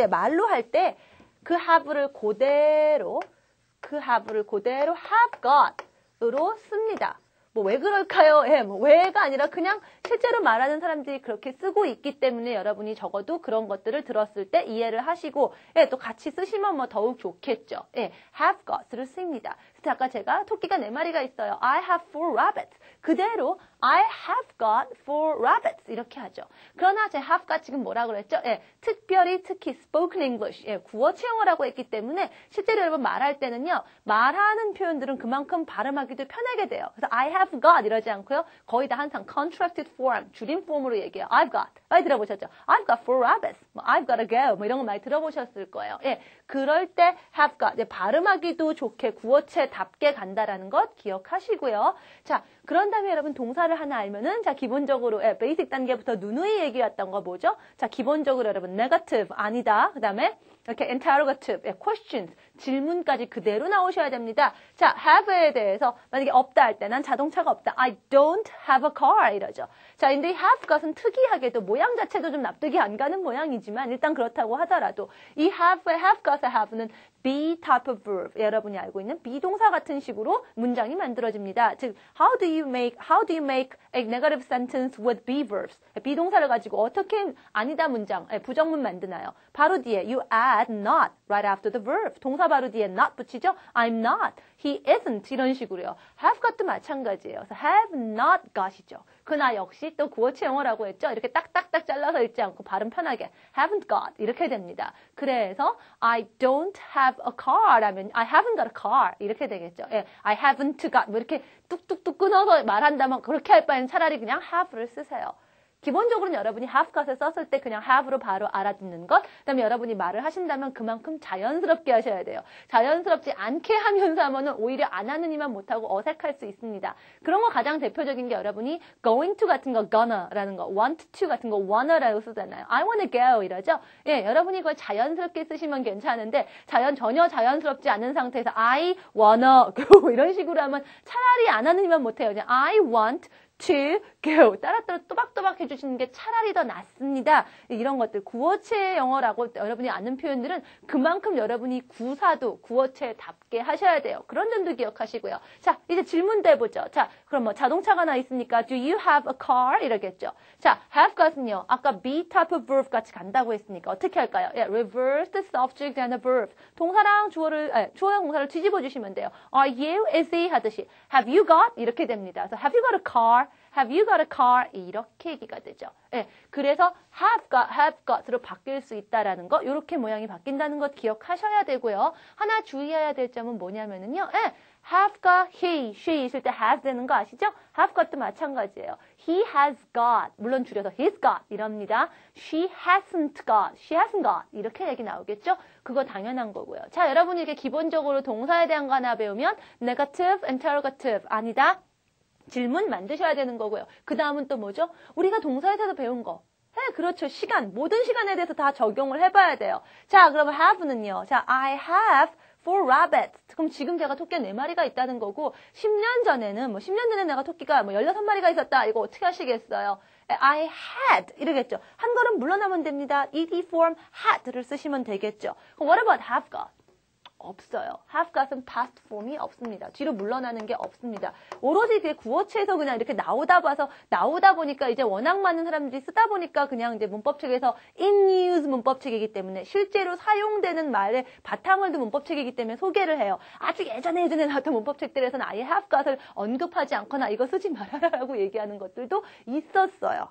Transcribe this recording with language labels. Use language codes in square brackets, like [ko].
[ko] 말로 할 때 그 have를 그대로 have got으로 씁니다. 뭐 왜 그럴까요? 뭐 왜가 아니라 그냥 실제로 말하는 사람들이 그렇게 쓰고 있기 때문에 여러분이 적어도 그런 것들을 들었을 때 이해를 하시고 또 같이 쓰시면 뭐 더욱 좋겠죠. have got를 씁니다. 그래서 아까 제가 토끼가 4마리가 있어요. [en] I have 4 rabbits. [ko] 그대로 [en] I have got 4 rabbits [ko] 이렇게 하죠. 그러나 제 have got 지금 뭐라고 그랬죠? 특히 [en] spoken English [ko] 구어체 영어라고 했기 때문에 실제로 여러분 말할 때는요. 말하는 표현들은 그만큼 발음하기도 편하게 돼요. 그래서 [en] I have got [ko] 이러지 않고요. 거의 다 항상 [en] contracted form, [ko] 줄임 폼으로 얘기해요. [en] I've got. [ko] 많이 들어보셨죠? [en] I've got 4 rabbits. 뭐 I've got to go. [ko] 뭐 이런 거 많이 들어보셨을 거예요. 그럴 때 have got. 발음하기도 좋게 구어체답게 간다라는 것 기억하시고요. 자, 그런 다음에 여러분 동사를 하나 알면은 자, 기본적으로 베이직 단계부터 누누이 얘기했던 거 뭐죠? 자, 기본적으로 여러분 negative 아니다. 그다음에 이렇게 interrogative, questions, 질문까지 그대로 나오셔야 됩니다. 자, have에 대해서 만약에 없다 할 때 난 자동차가 없다. [en] I don't have a car [ko] 이러죠. 자, 근데 have got은 특이하게도 모양 자체도 좀 납득이 안 가는 모양이지만 일단 그렇다고 하더라도 이 have got의 have는 [en] be type of verb [ko] 여러분이 알고 있는 비동사 같은 식으로 문장이 만들어집니다. [en] 즉, how do you make a negative sentence with be verbs? [ko] 비동사를 가지고 어떻게 아니다 문장, 부정문 만드나요? [en] 바로 뒤에 you add not right after the verb. [ko] 동사 바로 뒤에 not 붙이죠? [en] I'm not, he isn't [ko] 이런 식으로요. have got도 마찬가지예요. 그래서 have not got이죠. 그나 역시 또 구어체 영어라고 했죠? 이렇게 딱딱딱 잘라서 읽지 않고 발음 편하게 [en] haven't got [ko] 이렇게 됩니다. [en] 그래서 I don't have a car 라면 I haven't got a car [ko] 이렇게 되겠죠. [en] I haven't got [ko] 뭐 이렇게 뚝뚝뚝 끊어서 말한다면 그렇게 할 바에는 차라리 그냥 have를 쓰세요. 기본적으로는 여러분이 have got을 썼을 때 그냥 have로 바로 알아듣는 것. 그다음에 여러분이 말을 하신다면 그만큼 자연스럽게 하셔야 돼요. 자연스럽지 않게 하면서 하면은 오히려 안 하는 이만 못하고 어색할 수 있습니다. 그런 거 가장 대표적인 게 여러분이 going to 같은 거 gonna라는 거, want to 같은 거 wanna라고 쓰잖아요. [en] I wanna go [ko] 이러죠. 예, 여러분이 그걸 자연스럽게 쓰시면 괜찮은데 전혀 자연스럽지 않은 상태에서 [en] I wanna go [ko] 이런 식으로 하면 차라리 안 하는 이만 못해요. 그냥 [en] I want to go [ko] 따라따라 또박또박 해주시는 게 차라리 더 낫습니다. 이런 것들 구어체 영어라고 여러분이 아는 표현들은 그만큼 여러분이 구사도 구어체답게 하셔야 돼요. 그런 점도 기억하시고요. 자, 이제 질문도 해보죠. 자, 그럼 뭐 자동차가 나 있으니까 [en] do you have a car? [ko] 이러겠죠. 자, have got은요. 아까 [en] be type of verb [ko] 같이 간다고 했으니까 어떻게 할까요? [en] 예, reverse the subject and the verb. [ko] 동사랑 주어랑 동사를 뒤집어 주시면 돼요. [en] Are you, is he [ko] 하듯이 [en] have you got? [ko] 이렇게 됩니다. [en] 그래서 have you got a car? Have you got a car? [ko] 이렇게 얘기가 되죠. 예, 그래서 have got으로 바뀔 수 있다라는 거, 이렇게 모양이 바뀐다는 것 기억하셔야 되고요. 하나 주의해야 될 점은 뭐냐면은요. 예, have got, he, she 있을 때 has 되는 거 아시죠? have got도 마찬가지예요. [en] He has got, [ko] 물론 줄여서 [en] he's got 이럽니다. She hasn't got [ko] 이렇게 얘기 나오겠죠? 그거 당연한 거고요. 자, 여러분이 이렇게 기본적으로 동사에 대한 거 하나 배우면 negative, interrogative 아니다. 질문 만드셔야 되는 거고요. 그 다음은 또 뭐죠? 우리가 동사에서 배운 거. 네, 그렇죠. 시간. 모든 시간에 대해서 다 적용을 해봐야 돼요. 자, 그러면 have는요. [en] 자, I have 4 rabbits. [ko] 그럼 지금 제가 토끼가 4마리가 있다는 거고, 10년 전에는, 10년 전에 내가 토끼가 16마리가 있었다. 이거 어떻게 하시겠어요? [en] I had. [ko] 이러겠죠. 한 걸음 물러나면 됩니다. ed form had를 쓰시면 되겠죠. [en] 그럼 what about have got? [ko] 없어요. have got은 past form이 없습니다. 뒤로 물러나는 게 없습니다. 오로지 그게 구어체에서 그냥 이렇게 나오다 보니까 이제 워낙 많은 사람들이 쓰다 보니까 그냥 이제 문법책에서 in use 문법책이기 때문에 실제로 사용되는 말의 바탕을 둔 문법책이기 때문에 소개를 해요. 아주 예전에 나왔던 문법책들에서는 아예 have got을 언급하지 않거나 이거 쓰지 말아라라고 얘기하는 것들도 있었어요.